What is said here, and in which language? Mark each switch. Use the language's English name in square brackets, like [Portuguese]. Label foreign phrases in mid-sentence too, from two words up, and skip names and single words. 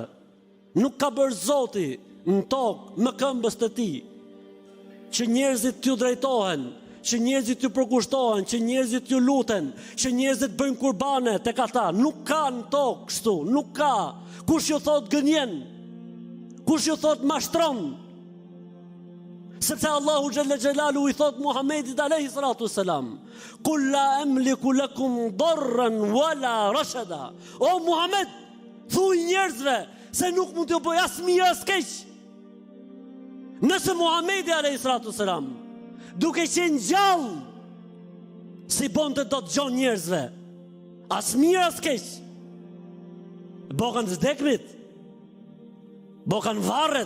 [Albanian] Nuk ka bërë Zoti në tokë me këmbës të tij, që njerëzit t'ju drejtohen, që njerëzit t'ju përkushtohen, që njerëzit t'ju luten, që njerëzit bëjnë kurbane tek ata. Nuk ka në tokë kështu, nuk ka. Kush ju thot gënjen? Kush ju thot mashtron? [Arabic] Sepse Allahu جل جلاله [Albanian] i thot Muhamedit [Arabic] عليه الصلاة والسلام, "قل لا أملك لكم ضرا ولا رشدا." [Albanian] O Muhammed, thuaj njerëzve se nuk mund t'ju bëj as mirë as keq. Nëse Muhamedi [Arabic] عليه الصلاة والسلام [Albanian] duke qenë gjallë, si bonte do të gjon njerëzve, as mirë as keq, bokën të vdekmit, bokën varret.